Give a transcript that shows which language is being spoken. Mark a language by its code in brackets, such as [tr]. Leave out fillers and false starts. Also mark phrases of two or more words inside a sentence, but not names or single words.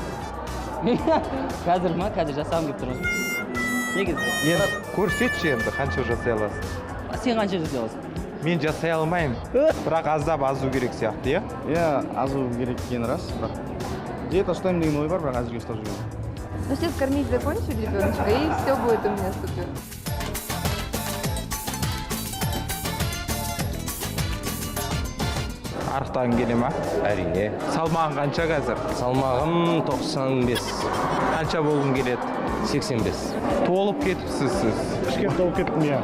[kk] Қазір ма? Қазір жасағым келіп тұрмын. Негізі. Енді көрсетші енді қанша жасай аласың? Сен қанша жасай аласың? Мен жасай алмаймын. Бірақ аздап азу керек сияқты, иә? Иә, азу керек екені рас, бірақ диета ұстаймын деген ой бар, бірақ әзірге ұстап жүрмін. [ru] Ну, сейчас кормить закончу ребеночка, и все будет у меня супер. [kk] Арықтағың келе ма? Әрине. Салмағың қанша қазір? Салмағым 95. Қанша болғың келеді? 85. Толып кетіпсіз сіз. Кішкене толып кеттім, иә.